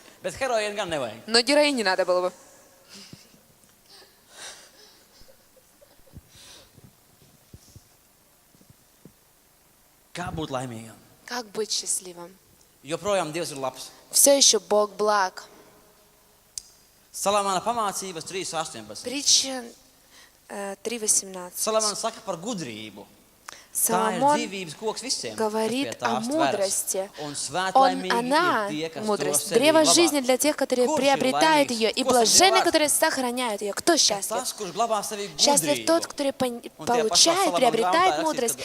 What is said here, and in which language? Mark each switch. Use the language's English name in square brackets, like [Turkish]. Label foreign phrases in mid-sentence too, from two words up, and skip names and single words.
[Russian] Но героин не надо было бы. Как быть счастливым? Все еще Бог благ. [Latvian] Salamāna pamācības 3.18. [Russian] Притча 3.18. [Latvian] Salamāna saka par gudrību. [Russian] Соломон говорит о мудрости. Она мудрость. Древо жизни для тех, которые приобретают ее, и блаженны, которые сохраняют ее. Кто счастлив? Счастлив тот, который получает, приобретает мудрость.